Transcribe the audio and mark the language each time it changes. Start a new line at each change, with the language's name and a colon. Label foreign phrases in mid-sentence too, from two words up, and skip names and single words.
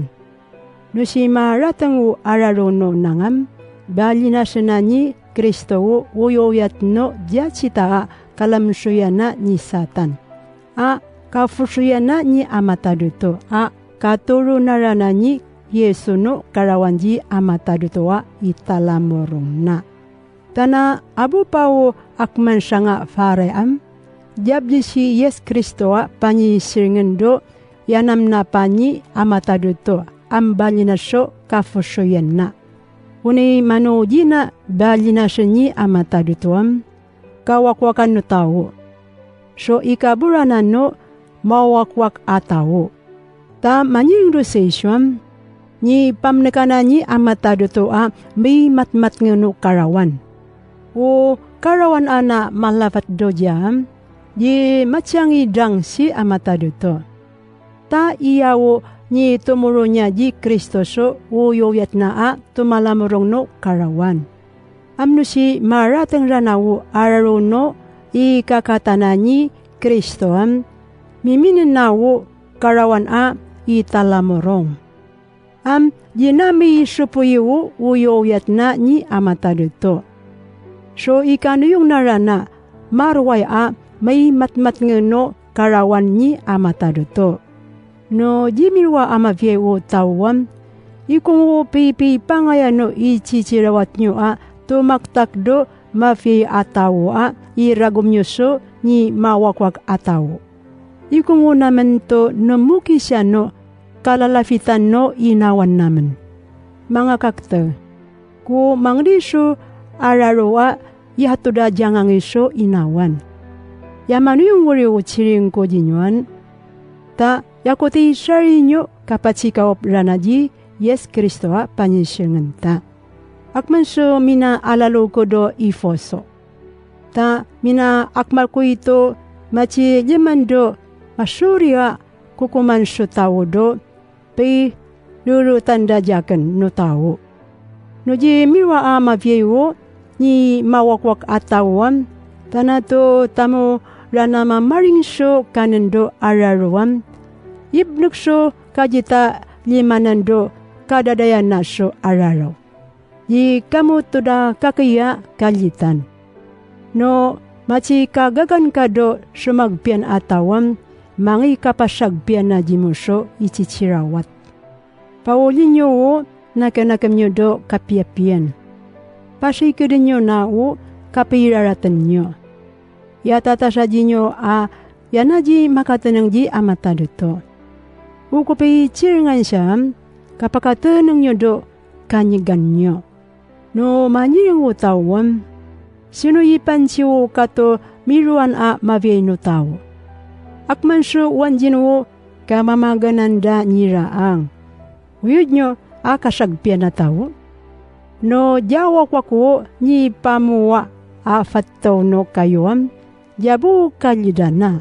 Yami: No si maratangu ararono nangam balinasana ni Kristo wo uyoyat no jachita kalamsuyana ni Satan. Kafusuyana ni amataduto. Katurunarana ni Yesu no karawanji amataduto wa italamorong na. Tana abu pao akman siya nga faream. Jabdi si Yes Kristo wa panyisiringan do yanam na panyi amataduto. Ambalinasyo kafusuyan na. Uni manuji na balinasyo ni amataduto kawakwakan no tao. So ikaburanan no mawakwak atawo. Ta manyingdosasyon ni pamnekana ni amataduto may matmat ngano karawan. O karawan ana malafat do jam di macyangi dang si amataduto. Ta iyawo ni tumuro niya di Kristo so uyoyat na tumalamurong no karawan. Amno si maratang ranawo ararono ikakatana ni Kristo miminin nawo karawan italamorong. Dinami supuyo uyoyat na ni amataduto. So ikano yung narana marway may matmat ngano karawan ni amataduto. No jimirwa amavyewo tawam ikung pipi pangayano ichichirawat nyo tumaktakdo mafi atawo iragom nyo so ni mawakwag atawo. Ikung naman to namuki siya no kalalafitan no inawan naman. Mga kakta, ku mangriso ararowa yahatuda jangang iso inawan. Yamano yung wari uchiring ko jinyuan, ta yakuti sari nyo kapachikaw ranaji Yes Kristo panyisingan ta. Akman so mina alalo ko do ifoso. Ta mina akmal ko ito machi jemando masurya kukuman so tao do pe lulu tanda jakan no tao. No ji miwa mavyewo ni mawakwak atawam tanato tamo rana mamaring so kanendo araruam ibnuk so kajita limanando kadadayan na so araraw. Di kamu tuda kakaya kalitan. No, machi kagagan ka do sumagpian atawam, mangi kapasagpian na jimuso ichichirawat. Paulin nyo wo, nakanakam nyo do kapiapian. Pasikidin nyo na wo, kapiraratan nyo. Yatata sa nyo yanaji makatanang ji amataduto. Ukupi chiringan siyam, kapakatanang nyo do kanyigan nyo. No manyiring utawam, sino ipansiwo kato miruan maviyay no tao. Akman so wanjin wo kamamagananda niraang. Uyod nyo kasagpian na tao. No jawak wako ni pamuwa afattaw no kayuam, jabu kalidana.